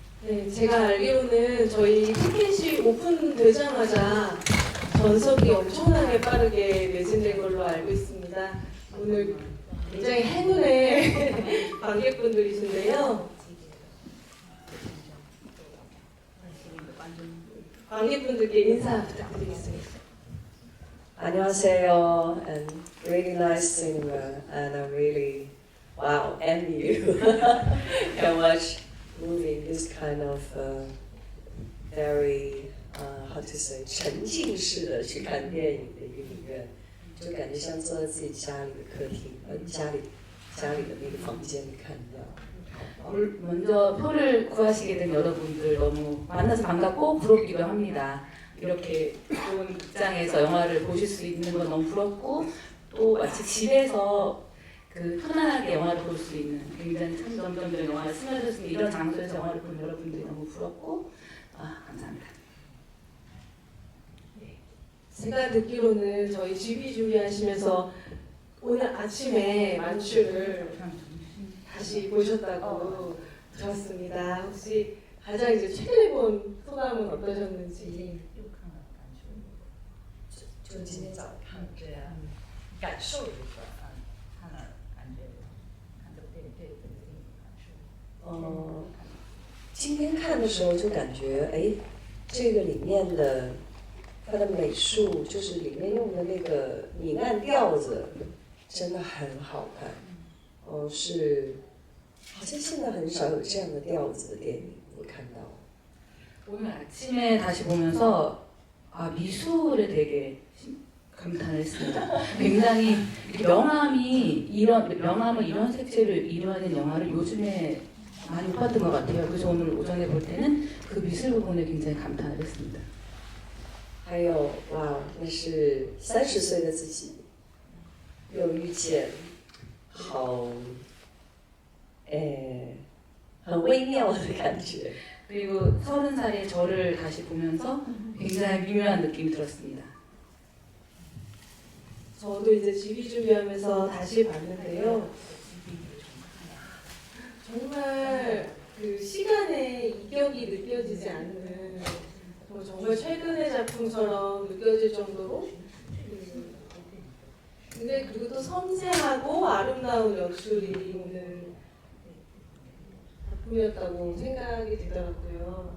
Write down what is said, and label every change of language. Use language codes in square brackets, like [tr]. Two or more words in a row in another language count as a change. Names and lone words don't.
[ko] 네, 제가 알기로는 저희 티켓이 오픈되자마자 전석이 엄청나게 빠르게 매진된 걸로 알고 있습니다. 오늘 굉장히 행운의 관객분들이신데요. 관객분들께 인사 부탁드리겠습니다. 안녕하세요, [en] and really nice cinema, and I really, wow, envy you. Can watch movie in this kind of very, how to say, [zh] 沉浸式的去看电影的一个影院，就感觉像坐在自己家里的客厅，家里的那个房间里看一样。 [ko] 먼저 표를 구하시게 된 여러분들 너무 만나서 반갑고 부럽기도 합니다. 이렇게 좋은 극장에서 영화를 보실 수 있는 건 너무 부럽고 또 마치 집에서 그 편안하게 영화를 볼 수 있는 굉장히 참점점적 영화를 스며들 수 있는 이런 장소에서 영화를 본 여러분들이 너무 부럽고 감사합니다. 제가 듣기로는 저희 GB 준비하시면서 오늘 아침에 만추를 다시 보셨다고 들었습니다. 혹시 가장 이제 최근에 본 소감은 어떠셨는지? [zh] 就今天早上看，对啊，感受就是看了感觉，看这个电影对这个电影感受。今天看的时候就感觉，哎，这个里面的它的美术，就是里面用的那个明暗调子，真的很好看。是，好像现在很少有这样的調子的电影，我看到。 [ko] 오늘 아침에 다시 보면서 미술에 되게 감탄을 했습니다. 굉장히 명암은 이런 색채를 이루어낸 영화를 요즘에 많이 못 봤던 것 같아요. 그래서 오늘 오전에 볼 때는 그 미술 부분에 굉장히 감탄을 했습니다. [zh] 还有，哇，那是30岁的自己，又遇见，好，很微妙的感觉。 [ko] 그리고 30살의 저를 다시 보면서 굉장히 미묘한 느낌이 들었습니다. 저도 이제 GB 준비하면서 다시 봤는데요. 정말 그 시간의 이격이 느껴지지 않는 정말 최근의 작품처럼 느껴질 정도로 근데 그리고 또 섬세하고 아름다운 연출이 오늘 작품이었다고 생각이 들더라고요.